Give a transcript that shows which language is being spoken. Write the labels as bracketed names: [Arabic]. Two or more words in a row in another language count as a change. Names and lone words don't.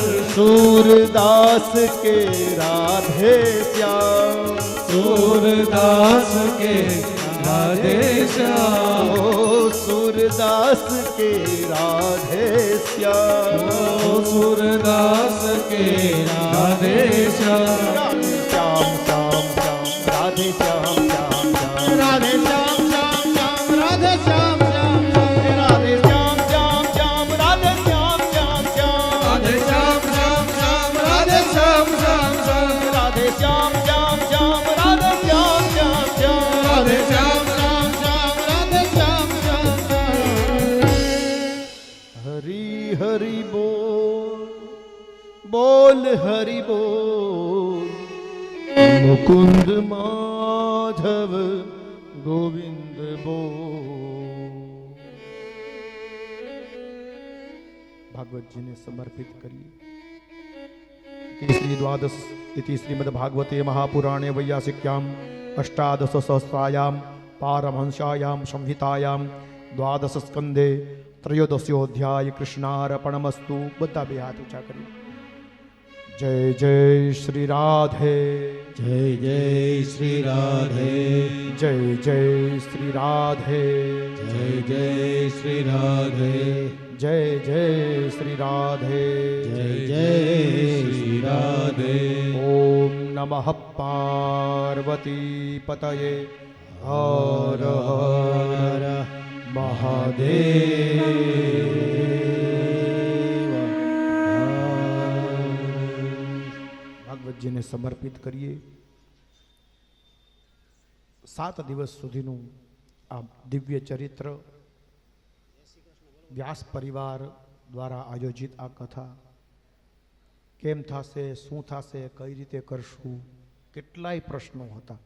[Hindi] सूरदास के राधे श्याम सूरदास के राधे श्याम ओ सूरदास के राधे श्याम सूरदास के राधे श्याम श्याम श्याम श्याम राधे श्याम श्याम श्याम राधे श्याम श्याम श्याम राधे श्याम श्याम श्याम राधे श्याम श्याम श्याम राधे श्याम श्याम श्याम राधे श्याम श्याम श्याम राधे श्याम श्याम श्याम राधे श्याम श्याम श्याम राधे श्याम श्याम श्याम राधे श्याम श्याम श्याम राधे श्याम श्याम श्याम हरि हरि बोल हरि बोल मुकुंद माधव गोविंद बोल भागवत जी ने समर्पित करिए [Sanskrit] श्री द्वादश इति श्रीमद्भागवते महापुराणे वैयासिक्याम अष्टादश सहस्रायां पारमहंस्यायां संहितायां द्वादश स्कंदे त्रयोदशोध्याय कृष्णार्पणमस्तु [Gujarati] બધા બે હાથ ઊંચા કરી [Hindi] जय जय श्री राधे जय जय श्री राधे जय जय श्री राधे जय जय श्री राधे जय जय श्री राधे जय जय श्री राधे [Sanskrit] ओम नमः पार्वती पतये हर हर महादेव [Gujarati] ભાગવત જીને સમર્પિત કરીએ 7 દિવસ સુધીનું આ દિવ્ય ચરિત્ર વ્યાસ પરિવાર દ્વારા આયોજિત આ કથા કેમ થશે, શું થશે, કઈ રીતે કરશું, કેટલાય પ્રશ્નો હતા.